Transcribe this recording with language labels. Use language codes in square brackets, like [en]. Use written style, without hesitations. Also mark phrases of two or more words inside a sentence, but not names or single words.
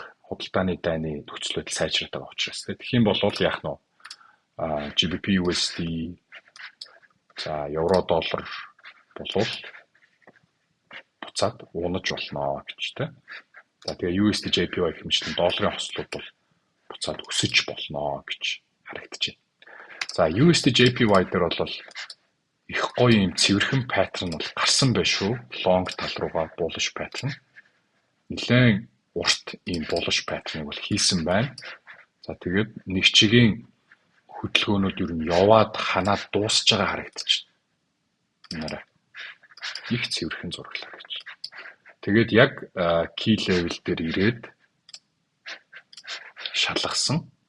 [mn] Худалдааны дайны нөхцөл байдал сайжраад байгаа учраас тэгэх юм бол яах нь [en] GBP USD [mn] за евро доллар болвол буцаад унаж болно гэж тэ. За тэгээ [en] USD JPY [mn] хэмжээний долларын хослууд бол буцаад өсөж болно гэж харагдаж байна. За [en] USD JPY [mn] дээр бол их гоё юм цэвэрхэн паттерн бол гарсан байх шүү. Long тал руугаа [en] bullish pattern. [mn] Нэлээд урт ийм [en] bullish pattern- [mn] ыг бол хийсэн байна. За тэгээд нэг чигийн хөдөлгөөнүүд ер нь яваад ханаад дуусж байгаа харагдаж байна. Их цэвэрхэн зураглаа гэж. Тэгээд яг [en] key level [mn] дээр ирээд шалгасан.